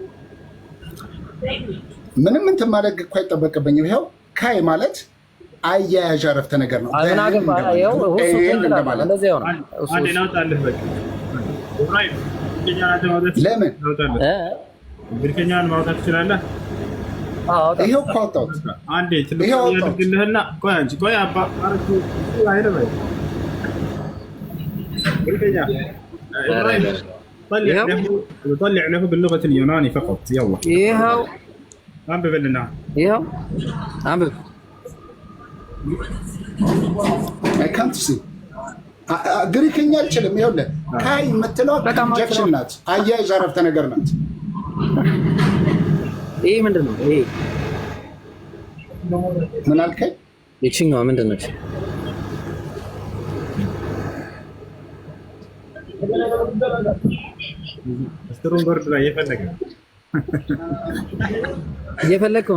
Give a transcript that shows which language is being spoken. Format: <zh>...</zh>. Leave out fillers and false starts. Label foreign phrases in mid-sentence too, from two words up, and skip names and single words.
<am>ምንም እንትን ማድረግ እኮ አይጠበቅብኝም። ይኸው ካይ ማለት አያያዥ አረፍተ ነገር ነው። ለምን ብርከኛን ማውጣት ትችላለህ? ይሄው እኮ አውጣሁት። አንዴ ትልቅ ያድርግልህና ቆይ አንቺ ቆይ አባ አርኩ አይደለም ብርከኛ</am> <ar>طلع له باللغة اليوناني فقط يلا</ar> <am>ይሄው አንብብ لنا ይሄው አንብብ</am> <en>I can't see</en> <am>ግሪክኛ አልችልም። ይኸውልህ ካይ የምትለው ኮንጀክሽን ናት፣ አያያዥ አረፍተ ነገር ናት። ይሄ ምንድን ነው? ይሄ ምን አልከኝ? ይችኛዋ ምንድን ነች? ስትሮንገርድ ላይ እየፈለገው</am>